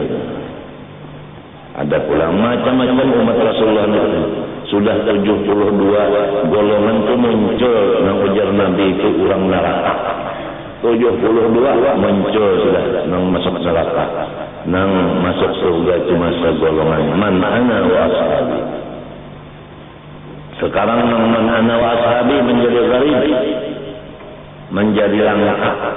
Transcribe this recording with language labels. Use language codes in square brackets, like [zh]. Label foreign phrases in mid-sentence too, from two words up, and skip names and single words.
[bjn] Ada pula macam-macam umat Rasulullah itu. Sudah 72 golongan itu muncul yang ujar Nabi itu orang neraka. 72 muncul sudah nang masuk neraka. Nang masuk surga cuma segolongan [ar] من أنا وأصحابي. [bjn] Sekarang [ar] من أنا وأصحابي [bjn] menjadi gharib, menjadi langka.